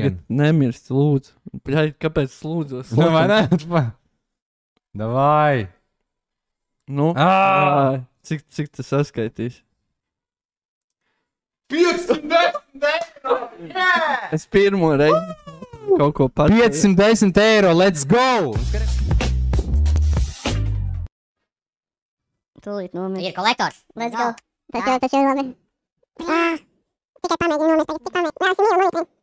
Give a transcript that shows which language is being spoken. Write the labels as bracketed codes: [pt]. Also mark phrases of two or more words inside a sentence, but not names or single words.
[lv] tagad, nemirst, lūdzu. Bļaļ, kāpēc es lūdzos? Vai ne? Davai! Nu, ai, cik tas saskaitīs? 510 eiro! Es pirmo reizi kaut ko pateicu. 510 eiro, [en] let's go! [lv] Tūlīt nomira. Ir kolektors. [en] Let's go. [lv] Tas jau labi. Tikai pamēģinu nomest tagad, tik pamēģinu. Jā, esmu mīlu nomest.